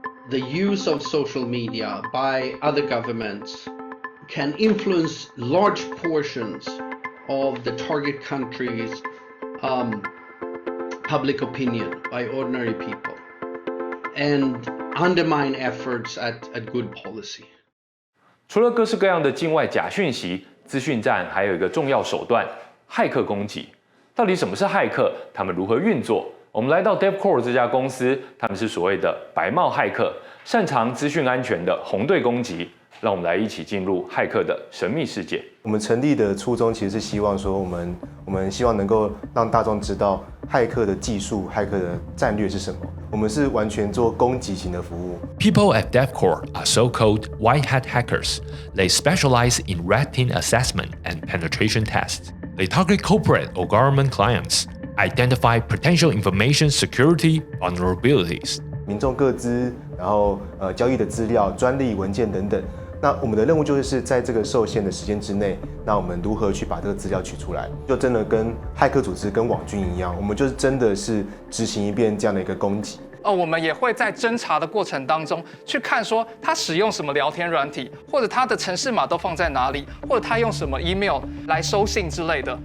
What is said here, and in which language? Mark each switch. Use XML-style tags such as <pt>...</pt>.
<en>The use of social media by other governments can influence large portions of the target country's public opinion by ordinary people and undermine efforts at good policy.</en> <zh>除了各式各样的境外假讯息，资讯战还有一个重要手段——骇客攻击。到底什么是骇客？他们如何运作？我们来到 DevCore 这家公司，他们是所谓的白帽骇客，擅长资讯安全的红队攻击。让我们来一起进入骇客的神秘世界。我们成立的初衷其实是希望说，我们希望能够让大众知道骇客的技术、骇客的战略是什么。我们是完全做攻击型的服务。</zh> <en>People at DevCore are so-called white hat hackers. They specialize in red team assessment and penetration tests. They target corporate or government clients, identify potential information security vulnerabilities.</en> <zh>民众个资，然后交易的资料、专利文件等等。那我们的任务就是在这个受限的时间之内，那我们如何去把这个资料取出来？就真的跟骇客组织、跟网军一样，我们就是真的是执行一遍这样的一个攻击。我们也会在侦查的过程当中去看说他使用什么聊天软体，或者他的程式码都放在哪里，或者他用什么 email 来收信之类的。</zh>